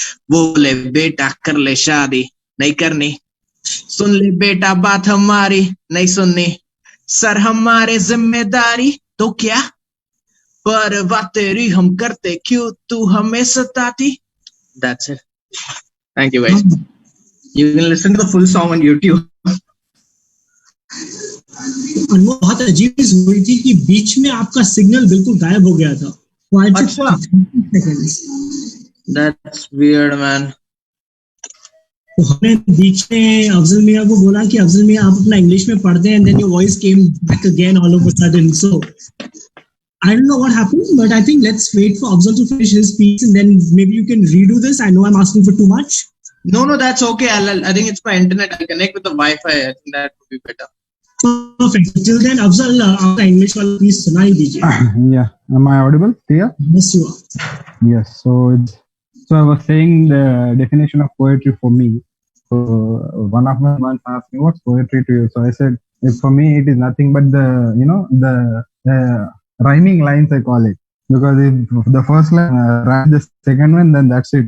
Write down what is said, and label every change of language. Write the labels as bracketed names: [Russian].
[Hindi] बोले बेटा कर ले शादी नहीं करनी, सुन ले बेटा बात हमारी नहीं सुननी, सर हमारे जिम्मेदारी तो क्या, पर बात तेरी हम करते क्यों तू हमें सताती। [English] That's it. Thank you guys. You can listen to the full song on YouTube. [Hindi] अनमोल, बहुत अजीब चीज हुई थी कि बीच में आपका सिग्नल बिल्कुल गायब हो गया था। अच्छा। [English] That's weird, man. [Hindi] तो हमने बीच में अफजल मियाँ को बोला कि अफजल मियाँ आप अपना इंग्लिश में पढ़ दें, and then your voice came back again all of a sudden. [English] So I don't know what happened, but I think let's wait for Afzal to finish his speech and then maybe you can redo this. I know I'm asking for too much. No, that's okay. I think it's my internet. I'll connect with the Wi-Fi. I think that would be better. Perfect. [Hindi] Till then, Afzal, आपका English वाला please सुनाई दीजिए. [English] Yeah, am I audible? Clear? Yes, you are. Yes. So I was saying the definition of poetry for me. So one of my friends asked me, "What's poetry to you?" So I said, for me, it is nothing but the rhyming lines, I call it, because if the first line rhymes the second one, then that's it.